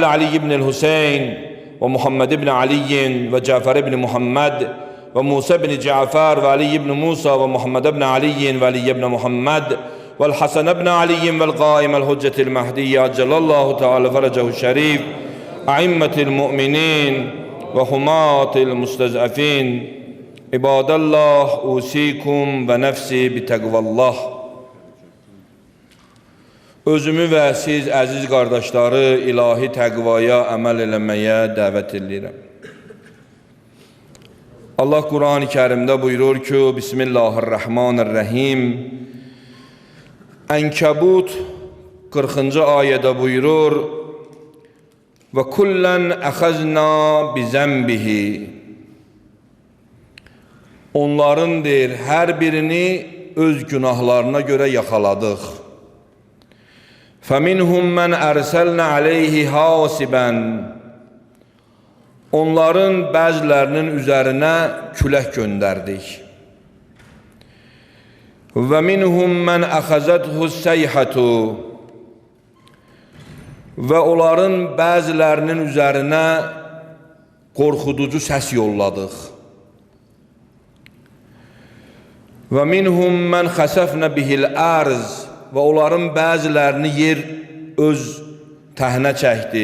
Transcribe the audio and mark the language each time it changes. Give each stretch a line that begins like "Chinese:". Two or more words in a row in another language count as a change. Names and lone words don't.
Arabic: علي بن الحسين ومحمد بن علي وجعفر بن محمد وموسى بن جعفر وعلي بن موسى ومحمد بن علي وعلي بن محمد والحسن بن علي والقائم الحجة المهدي عجل الله تعالى فرجه الشريف أئمة المؤمنين وحماة المستضعفين عباد الله، أوصيكم ونفسي بتقوى الله.
Azerbaijani: Özümü və siz əziz qardaşları ilahi təqvaya əməl eləməyə dəvət edirəm. Allah Quran-ı Kərimdə buyurur ki, Bismillahirrahmanirrahim. Ənkəbut 40-cı ayədə buyurur,
Arabic: وكلا أخذنا بذنبه.
Azerbaijani: Onların deyir, hər birini öz günahlarına görə yaxaladıq.
Arabic: فَمِنْهُمْ مَنْ أَرْسَلْنَا عَلَيْهِ حَاسِبًا.
Azerbaijani: Onların bəzilərinin üzərinə külək göndərdik.
Arabic: وَمِنْهُمْ مَنْ أَخَذَتْهُ السَّيْحَةُ.
Azerbaijani: Və onların bəzilərinin üzərinə qorxuducu səs yolladıq.
Arabic: ومنهم من خسفنا به الأرض.
Azerbaijani: Və onların bəzilərini yer öz təhnə çəkdi.